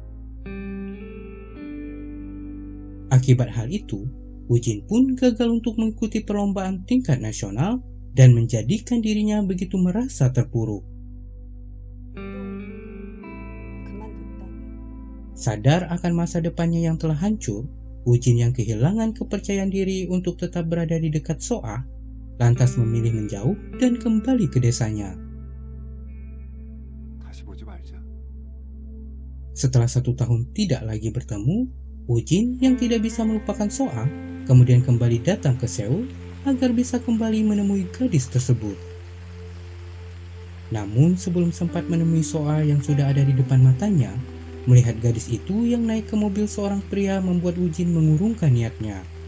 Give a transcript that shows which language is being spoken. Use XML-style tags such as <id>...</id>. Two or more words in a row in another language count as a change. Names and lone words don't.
<id>Akibat hal itu, Wujin pun gagal untuk mengikuti perlombaan tingkat nasional dan menjadikan dirinya begitu merasa terpuruk.</id> <ko>그만뒀다며.</ko> <id>Sadar akan masa depannya yang telah hancur, Wujin yang kehilangan kepercayaan diri untuk tetap berada di dekat Soa, lantas memilih menjauh dan kembali ke desanya.</id> <ko>다시 보지 말자.</ko> <id>Setelah 1 tahun tidak lagi bertemu, Wujin yang tidak bisa melupakan Soa kemudian kembali datang ke Seoul agar bisa kembali menemui gadis tersebut. Namun sebelum sempat menemui Soa yang sudah ada di depan matanya, melihat gadis itu yang naik ke mobil seorang pria membuat Wujin mengurungkan niatnya.</id>